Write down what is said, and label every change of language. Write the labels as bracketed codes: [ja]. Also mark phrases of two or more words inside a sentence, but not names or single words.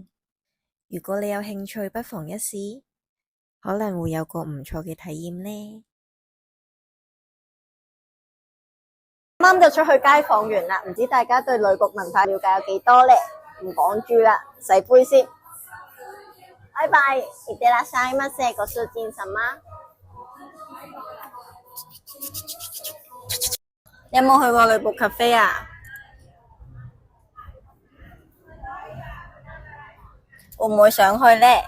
[yue] 如果你有興趣，不妨一試，可能會有個唔錯嘅體驗呢。啱啱就出去街訪完啦，唔知大家對女僕文化了解有幾多呢？唔講住啦，洗杯先。拜拜， [ja] いってらっしゃいませ。ご主人様。 [yue] 你有冇去過女僕 cafe 啊？會唔會想去呢？